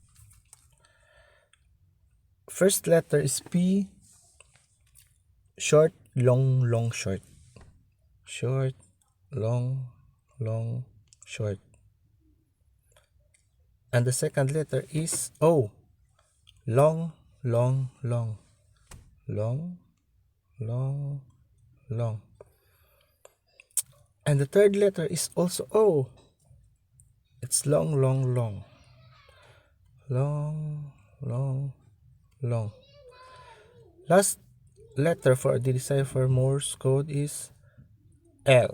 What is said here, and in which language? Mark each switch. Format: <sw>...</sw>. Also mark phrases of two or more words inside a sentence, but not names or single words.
<en>First letter is P, short, long, long, short. Short, long, long, short. And the second letter is O, long, long, long. Long, long, long. And the third letter is also O. It's long, long, long. Long, long, long. Last letter for the decipher Morse code is L.</en>